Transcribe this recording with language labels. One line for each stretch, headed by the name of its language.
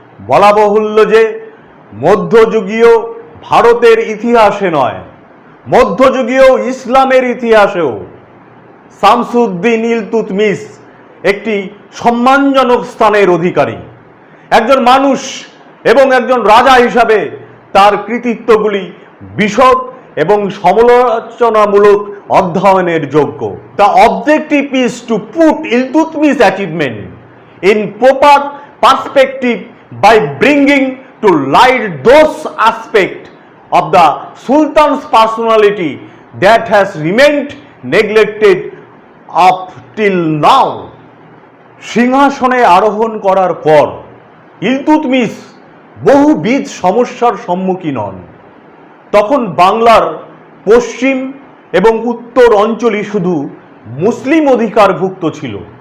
Bangla: বলা বাহুল্য যে মধ্যযুগীয় ভারতের ইতিহাসে নয়, মধ্যযুগীয় ইসলামের ইতিহাসেও শামসুদ্দিন ইলতুৎমিশ একটি সম্মানজনক স্থানের অধিকারী। একজন মানুষ এবং একজন রাজা হিসাবে তার কৃতিত্বগুলি বিশদ এবং সমালোচনামূলক অধ্যয়নের যোগ্য।
English: The objective is to put Iltutmish achievement in proper perspective by bringing to light those aspects of the Sultan's personality that has remained neglected up till now.
Bangla: সিংহাসনে আরোহণ করার পর ইলতুৎমিশ বহুবিধ সমস্যার সম্মুখীন হন। তখন বাংলার পশ্চিম এবং উত্তর অঞ্চলই শুধু মুসলিম অধিকারভুক্ত ছিল।